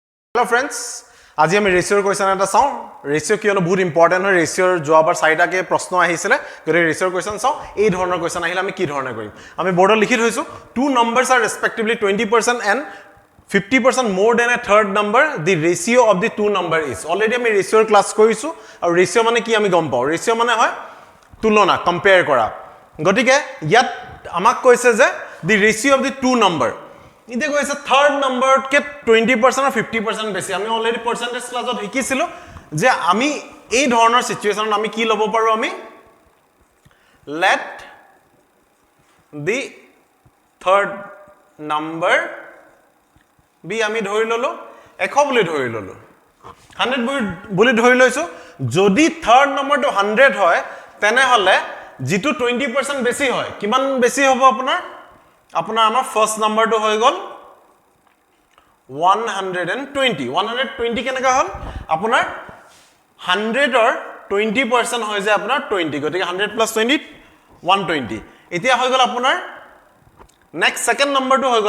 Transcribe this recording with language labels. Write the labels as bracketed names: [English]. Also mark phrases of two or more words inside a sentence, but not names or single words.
[English] Hello friends, [Assamese] আজি আমি ৰেশিওৰ কোৱেশ্চন এটা চাও ৰেশিও কিয়নো বহুত ইম্পৰ্টেন্ট হয় ৰেশিওৰ যোৱাবাৰ চাৰিটাকে প্ৰশ্ন আহিছিলে গৰে ৰেশিওৰ কোৱেশ্চন চাও এই ধৰণৰ কোৱেশ্চন আহিলে আমি কি ধৰণে কৰিম আমি বৰ্ডত লিখি থৈছো two [English] numbers are respectively 20% and 50% more than a third number the ratio of the two number is already [Assamese] আমি ৰেশিওৰ ক্লাস কৰিছো আৰু ৰেশিও মানে কি আমি গম পাও ৰেশিও মানে হয় তুলনা কম্পেয়াৰ কৰা গটিকে ইয়াত আমাক কৈছে যে [English] the ratio of the two [Assamese] number ইতে কৈছে [English] third number [Assamese] কে 20% or 50% বেছি আমি [English] already percentage [Assamese] ক্লাসত শিকিছিলো যে আমি এই ধৰণৰ সিচুৱেচনত আমি কি লব পাৰো আমি [English] let the third number be [Assamese] আমি ধৰি ললো 100 বুলি ধৰি ললো 100 বুলি ধৰি লৈছো যদি থার্ড নাম্বাৰটো 100 হয় তেনে হলে যেটো 20% বেছি হয় কিমান বেছি হ'ব আপোনাৰ আমাৰ ফাৰ্স্ট নাম্বাৰটো হৈ গল 120 কেনেকা হল আপোনাৰ 100 অৰ 20% হৈ যায় আপোনাৰ 20 গতিকে 100 + 20 120 এতিয়া হৈ গল আপোনাৰ নেক্সট সেকেন্ড নাম্বাৰটো হৈ